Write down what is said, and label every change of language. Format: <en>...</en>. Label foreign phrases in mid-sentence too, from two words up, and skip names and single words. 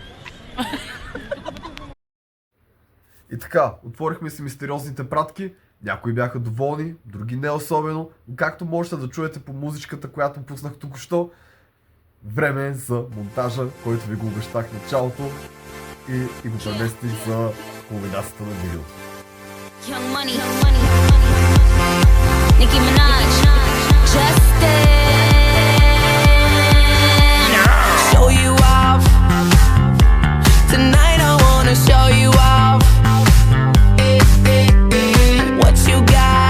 <bg>И така, отворихме си мистериозните пратки. Някои бяха доволни, други не особено. Но както можете да чуете по музичката, която пуснах току-що, време е за монтажа, който ви го обещах в началото и го преместих за кулминацията на видеото.</bg> <en>Young Money, Nicki Minaj, Justin. Show you off. Tonight I wanna show you off. What you got?</en>